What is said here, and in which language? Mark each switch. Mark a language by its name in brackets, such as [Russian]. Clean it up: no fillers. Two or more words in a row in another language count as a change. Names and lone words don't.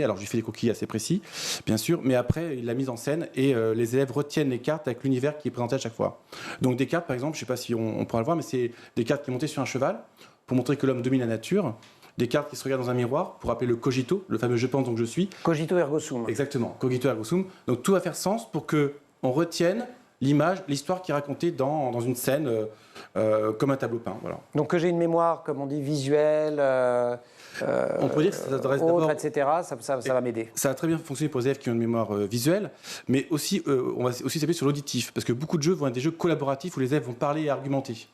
[French] Alors, je lui fais des croquis assez précis, bien sûr, mais après, il l'a mise en scène et les élèves retiennent les cartes avec l'univers qui est présenté à chaque fois. Donc, des cartes, par exemple, je ne sais pas si on pourra le voir, mais c'est des cartes qui sont montées sur un cheval pour montrer que l'homme domine la nature. Des cartes qui se regardent dans un miroir pour appeler le cogito, le fameux je pense donc je suis. [Latin] Cogito ergo sum. Exactement, cogito ergo sum. [French] Donc tout va faire sens pour qu'on retienne l'image, l'histoire qui est racontée dans une scène comme un tableau peint. Voilà. Donc que j'ai une mémoire, comme on dit, visuelle, on pourrait dire que ça s'adresse autre, d'abord... etc. Ça va m'aider. Ça a très bien fonctionné pour les élèves qui ont une mémoire visuelle, mais aussi, on va aussi s'appuyer sur l'auditif, parce que beaucoup de jeux vont être des jeux collaboratifs où les élèves vont parler et argumenter.